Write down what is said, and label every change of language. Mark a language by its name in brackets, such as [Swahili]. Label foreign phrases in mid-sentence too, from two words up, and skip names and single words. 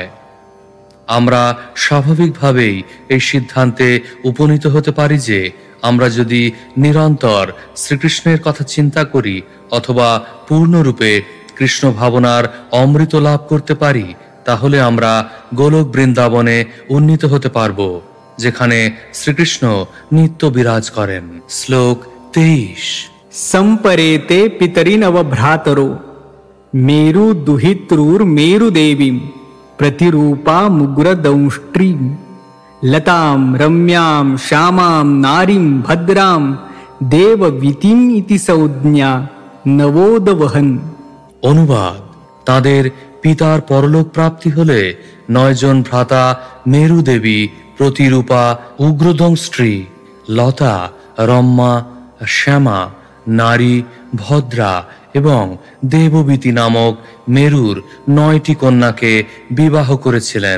[Bangla] আমরা স্বাভাবিকভাবেই এই সিদ্ধান্তে উপনীত হতে পারি যে আমরা যদি নিরন্তর শ্রীকৃষ্ণের কথা চিন্তা করি অথবা পূর্ণরূপে কৃষ্ণ ভাবনার অমৃত লাভ করতে পারি, তাহলে আমরা গোলক বৃন্দাবনে উন্নীত হতে পারব, যেখানে শ্রীকৃষ্ণ নিত্য বিরাজ করেন। শ্লোক 23। [Sanskrit] संपरेते पितरिनव भ्रातरो मेरु दुहितृर मेरु देवीं प्रतिरूपा मुग्रदंष्ट्रीं लतां रम्यां श्यामां नारीं भद्रां देववीतिं इति संज्ञा नवोदवहन्। [Bangla] অনুবাদ: তাদের পিতার পরলোক প্রাপ্তি হলে 9 জন ভ্রাতা মেরু দেবী, প্রতিরূপা, উগ্রদংস্ট্রী, লতা, রম্মা, শ্যামা, নারী, ভদ্রা এবং দেববীতি নামক মেরুর 9টি কন্যাকে বিবাহ করেছিলেন।